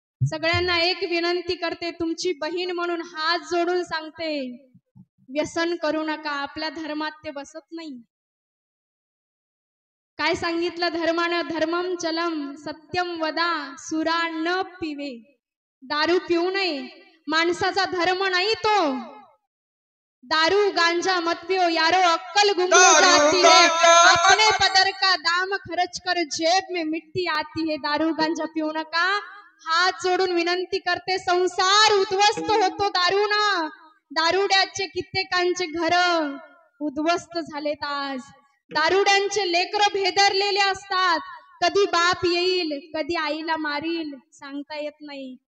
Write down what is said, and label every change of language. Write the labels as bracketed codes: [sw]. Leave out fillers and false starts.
[mr] सगळ्यांना एक विनंती करते, तुमची बहीण म्हणून हात जोडून सांगते, व्यसन करू नका. आपल्या धर्मात ते बसत नाही. काय सांगितलं धर्मानं? [sa] धर्मम चलम सत्यम वदा सुरा न पिवे. [mr] दारू पिऊ नये, माणसाचा धर्म नाही तो. [hi] दारू गांजा मत पियो यारो अक्कल गुंगू जाती है, अपने पदर का दाम खर्च कर जेब में मिट्टी आती है. [mr] दारू गांजा पिऊ नका. हात जोडून विनंती करते, संसार उद्ध्वस्त होतो दारूनं. दारुड्याचे कित्येकांचे घर उद्ध्वस्त झालेत आज. दारुड्यांचे लेकरं भेदरलेले असतात. कधी बाप येईल, कधी आईला मारील, सांगता येत नाही.